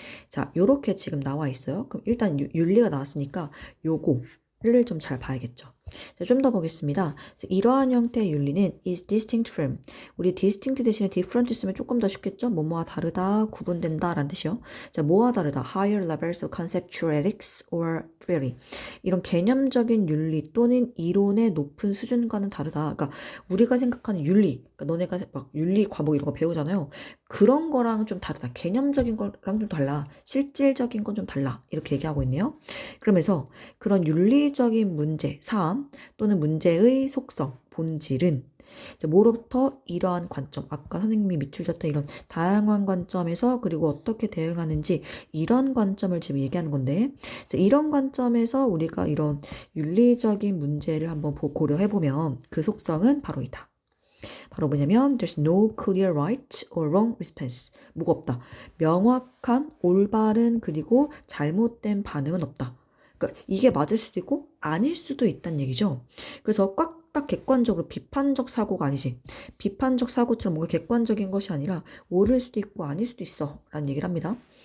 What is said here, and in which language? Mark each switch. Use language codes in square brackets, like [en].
[ko] 자, 요렇게 지금 나와 있어요. 그럼 일단 윤리가 나왔으니까 요거를 좀 잘 봐야겠죠. 자, 좀 더 보겠습니다. 이러한 형태의 윤리는 [en] is distinct from. [ko] 우리 distinct 대신에 different 쓰면 조금 더 쉽겠죠? 뭐뭐와 다르다, 구분된다 라는 뜻이요. 자, 뭐와 다르다? [en] higher levels of conceptual ethics or theory. [ko] 이런 개념적인 윤리 또는 이론의 높은 수준과는 다르다. 그러니까 우리가 생각하는 윤리, 그러니까 너네가 막 윤리 과목 이런 거 배우잖아요. 그런 거랑 좀 다르다. 개념적인 거랑 좀 달라. 실질적인 건 좀 달라. 이렇게 얘기하고 있네요. 그러면서 그런 윤리적인 문제, 사안 또는 문제의 속성, 본질은 뭐로부터 이러한 관점, 아까 선생님이 밑줄 줬던 이런 다양한 관점에서 그리고 어떻게 대응하는지 이런 관점을 지금 얘기하는 건데 이런 관점에서 우리가 이런 윤리적인 문제를 한번 고려해보면 그 속성은 바로 이다. 바로 뭐냐면 [en] there's no clear right or wrong response. [ko] 뭐가 없다. 명확한 올바른 그리고 잘못된 반응은 없다. 그러니까 이게 맞을 수도 있고 아닐 수도 있다는 얘기죠. 그래서 딱 객관적으로 비판적 사고가 아니지. 비판적 사고처럼 뭔가 객관적인 것이 아니라 옳을 수도 있고 아닐 수도 있어 라는 얘기를 합니다.